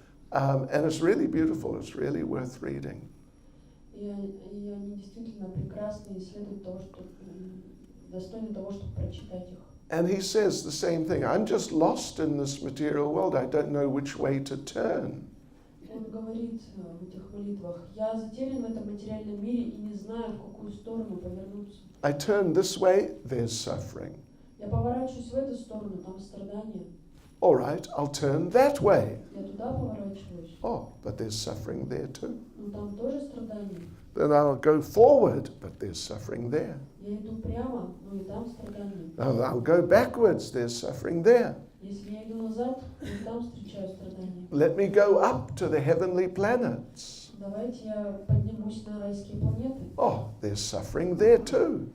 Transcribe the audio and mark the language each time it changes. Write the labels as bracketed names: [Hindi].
[English] And it's really beautiful. It's really worth reading. [Russian] И они действительно прекрасны и следуют того, что достойны того, чтобы прочитать их. [English] And he says the same thing. I'm just lost in this material world. I don't know which way to turn. [Russian] Он говорит в этих молитвах: я затерян в этом материальном мире и не знаю, в какую сторону повернуться. [English] I turn this way, there's suffering. [Russian] Я поворачиваюсь в эту сторону, там страдания. [English] All right, I'll turn that way. [Russian] Я туда поворачиваюсь, [English] Oh, but there's suffering there too. [Russian] но там тоже страдания. [English] Then I'll go forward, but there's suffering there. [Russian] Я иду прямо, но и там страдания. [English] I'll go backwards, there's suffering there. [Russian] Если я иду назад, то и там встречаю страдания. [English] Let me go up to the heavenly planets. [Russian] Давайте я поднимусь на райские планеты. [English] Oh, there's suffering there too.